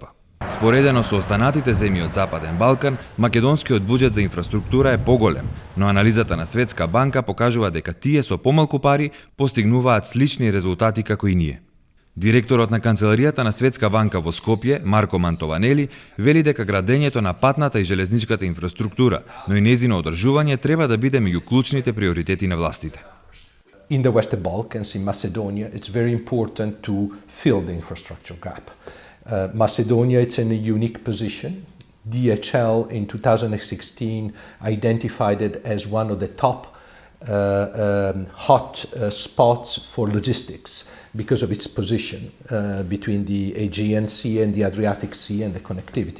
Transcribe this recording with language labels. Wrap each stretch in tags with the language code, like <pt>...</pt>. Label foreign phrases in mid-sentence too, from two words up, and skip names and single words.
<mk>Споредено со останатите земји од Западен Балкан, македонскиот буџет за инфраструктура е поголем, но анализата на Светска банка покажува дека тие со помалку пари постигнуваат слични резултати како и ние. Директорот на Канцеларијата на Светска банка во Скопје, Марко Мантованели, вели дека градењето на патната и железничката инфраструктура, но и незино одржување треба да биде меѓу клучните приоритети на властите.</mk> <en>In the Western Balkans, in Macedonia, it's very important to fill the infrastructure gap. Macedonia, it's in a unique position. DHL in 2016 identified it as one of the top hot spots for logistics because of its position between the Aegean Sea and the Adriatic Sea and the connectivity.</en>